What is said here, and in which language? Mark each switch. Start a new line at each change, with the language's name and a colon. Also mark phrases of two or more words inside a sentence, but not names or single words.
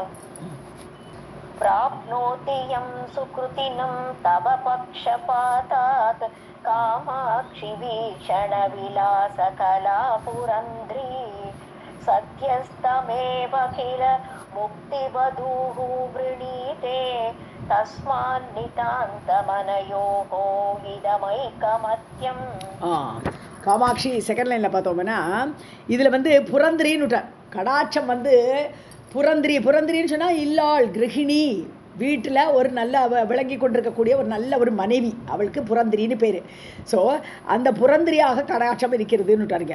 Sanskrit: प्राप्नोति यं सुकृतिनं तव पक्षपातात् कामाक्षि वीक्षण विलास कला पुरन्द्री सत्यस्तमेव किल मुक्तिवधूः वृणीते तस्मान्नितान्तमनयोः इदमैकमत्यम्.
Tamil: காமாட்சி
English: second line
Tamil: பார்த்தோம்னா இதில் வந்து புரந்திரின்னு விட்டார். கடாட்சம் வந்து புரந்திரின்னு சொன்னால் இல்லாள் கிரகிணி, வீட்டில் ஒரு நல்ல விளங்கி கொண்டிருக்கக்கூடிய ஒரு நல்ல ஒரு மனைவி, அவளுக்கு புரந்திரின்னு பேர். ஸோ அந்த புரந்திரியாக கடாட்சம் இருக்கிறதுன்னு விட்டாருங்க.